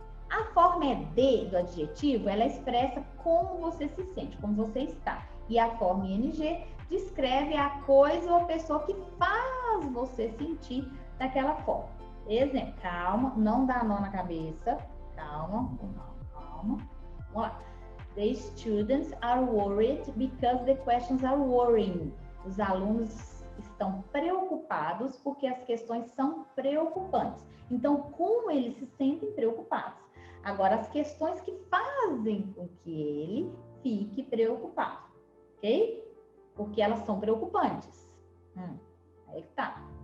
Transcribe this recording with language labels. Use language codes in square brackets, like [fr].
[pt] A forma ED do adjetivo, ela expressa como você se sente, como você está. E a forma ING descreve a coisa ou a pessoa que faz você sentir daquela forma. Exemplo, calma, não dá nó na cabeça. Calma, calma. Vamos lá. [en] The students are worried because the questions are worrying. [pt] Os alunos estão preocupados porque as questões são preocupantes. Então, como eles se sentem preocupados? Agora, as questões que fazem com que ele fique preocupado, ok? Porque elas são preocupantes. Aí que tá.